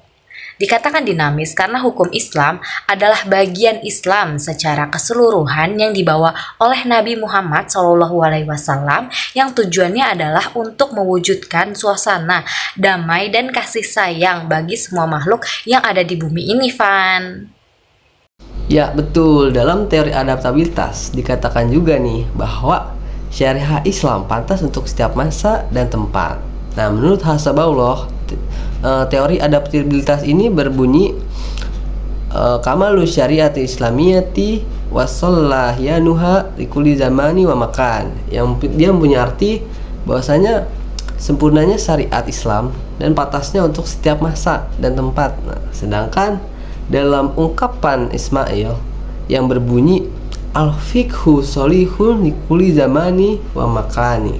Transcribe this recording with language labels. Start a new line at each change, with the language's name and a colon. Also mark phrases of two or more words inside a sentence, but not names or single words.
Indonesian: Dikatakan dinamis karena hukum Islam adalah bagian Islam secara keseluruhan yang dibawa oleh Nabi Muhammad SAW, yang tujuannya adalah untuk mewujudkan suasana damai dan kasih sayang bagi semua makhluk yang ada di bumi ini, Van. Ya betul, dalam teori adaptabilitas dikatakan juga nih bahwa syariah Islam pantas untuk setiap masa dan tempat. Nah, menurut Hasabullah, teori adaptabilitas ini berbunyi
Arabic: كمال الشريعة الإسلامية وصلاحيتها لكل زمان ومكان.
Indonesian: Yang dia mempunyai arti bahwasanya sempurnanya syariat Islam dan pantasnya untuk setiap masa dan tempat. Nah, sedangkan dalam ungkapan Ismail yang berbunyi
Arabic: الفقه صالح لكل زمان ومكان.